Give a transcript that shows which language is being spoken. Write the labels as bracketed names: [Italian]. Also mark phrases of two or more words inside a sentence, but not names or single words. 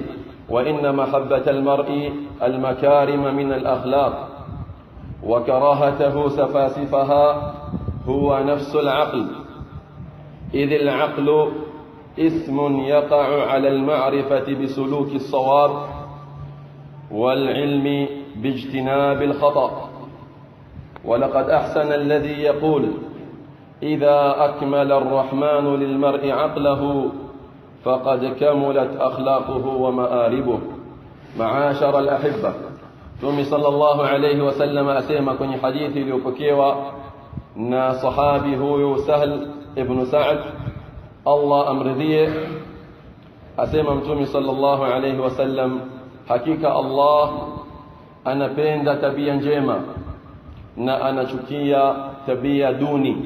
[Arabic] وإن محبة المرء المكارم من الأخلاق وكراهته سفاسفها هو نفس العقل، إذ العقل اسم يقع على المعرفة بسلوك الصواب والعلم باجتناب الخطأ. ولقد أحسن الذي يقول إذا أكمل الرحمن للمرء عقله فقد كملت أخلاقه ومآربه. معاشر الأحبة، [Swahili] Mtume [Arabic] صلى الله عليه وسلم [Swahili] asema kwenye hadithi iliyopokewa na sahabi huyu Sahl ibn Sa'd, Allah amridhie, asema Mtume [Arabic] صلى الله عليه وسلم, [Swahili] hakika Allah anapenda tabia njema na anachukia tabia duni.